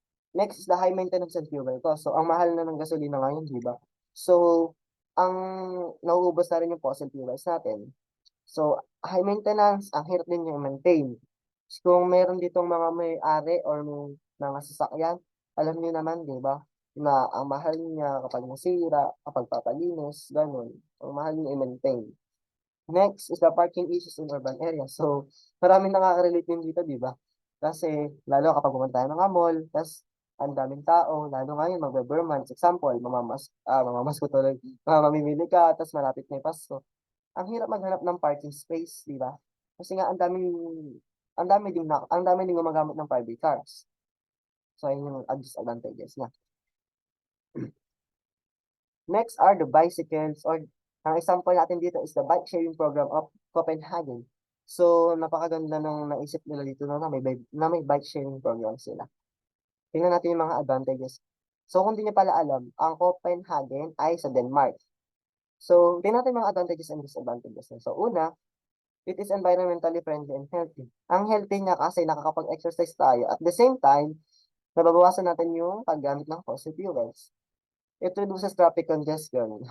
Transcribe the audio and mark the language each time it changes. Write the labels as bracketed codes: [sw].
[en] Next is the high maintenance and fuel cost. [tl] So, ang mahal na ng gasolina ngayon, di ba? So, ang nauubos na rin yung fossil fuels natin. [en] So, high maintenance, [tl] ang hirap din yung maintain. So, kung meron ditong mga may-ari or may mga sasakyan, alam niyo naman, di ba? na ang mahal niya kapag nasira, kapag papalinis, gano'n. Ang mahal niya i-maintain. [en] Next is the parking issues in urban areas. [tl] So, maraming nakaka-relate din dito, 'di ba? Kasi lalo kapag pumunta tayo ng mall, ta's ang daming tao, lalo ngayon magbe-bare months. Example, mamamasko tuloy, mamimili ka ta's malapit na yung Pasko. Ang hirap maghanap ng [en] parking space, [tl] 'di ba? Kasi nga ang dami ding gumagamit ng [en] private cars. [tl] So, ayun yung disadvantages niya. [en] Next are the bicycles or [tl] ang example natin dito [en] is the bike sharing program of Copenhagen. [tl] So, napakaganda ng naisip nila dito na may bike sharing program sila. Tingnan natin yung mga advantages. So, kung di niyo pala alam, ang Copenhagen ay sa Denmark. So, tingnan natin yung mga [en] advantages and disadvantages [tl] niya. So, una, [en] it is environmentally friendly and healthy. [tl] Ang healthy niya kasi nakakapag-exercise tayo. [en] At the same time, [tl] nababawasan natin yung paggamit ng [en] fossil fuels. It reduces traffic congestion.